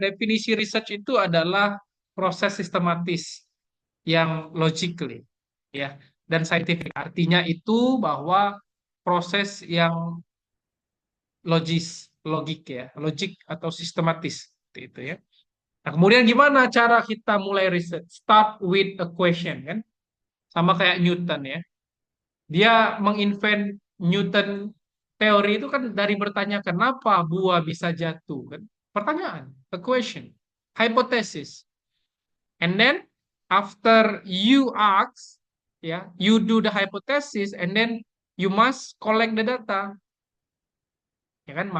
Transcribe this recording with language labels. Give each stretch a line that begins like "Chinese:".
Indonesian: Definisi research itu adalah proses sistematis yang logically, ya, dan scientific. Artinya itu bahwa proses yang logis, logik, ya, logik atau sistematis seperti itu, ya. Nah, kemudian gimana cara kita mulai riset?
English: Start with a question, kan?
Indonesian: Sama kayak Newton, ya. Dia menginvent Newton teori itu kan dari bertanya kenapa buah bisa jatuh, kan?
English: Pertanyaan, a question, hypothesis. And then after you ask, ya, you do the hypothesis and then you must collect the data, ya kan?